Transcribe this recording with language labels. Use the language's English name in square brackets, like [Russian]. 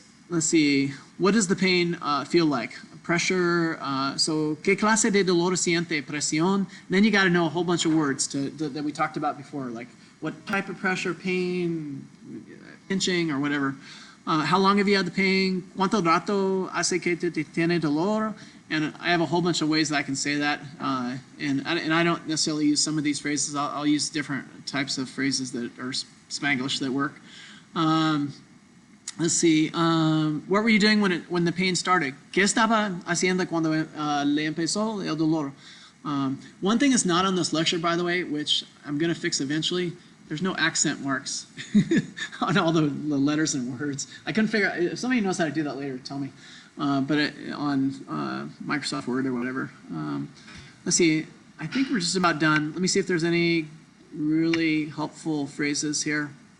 [English] Let's see, what does the pain feel like? Pressure, so [Spanish] ¿qué clase de dolor siente? Presión. [English] Then you got to know a whole bunch of words that we talked about before, like what type of pressure, pain, pinching, or whatever. How long have you had the pain? [Spanish] ¿Cuánto rato hace que tiene dolor? [English] And I have a whole bunch of ways that I can say that. And I don't necessarily use some of these phrases. I'll use different types of phrases that are Spanglish that work. Let's see. What were you doing when the pain started? [Spanish] ¿Qué estaba haciendo cuando le empezó el dolor? [English] One thing that's not on this lecture, by the way, which I'm going to fix eventually, there's no accent marks on all the letters and words. I couldn't figure out, if somebody knows how to do that later, tell me. But on Microsoft Word or whatever. Let's see, I think we're just about done. Let me see if there's any really helpful phrases here.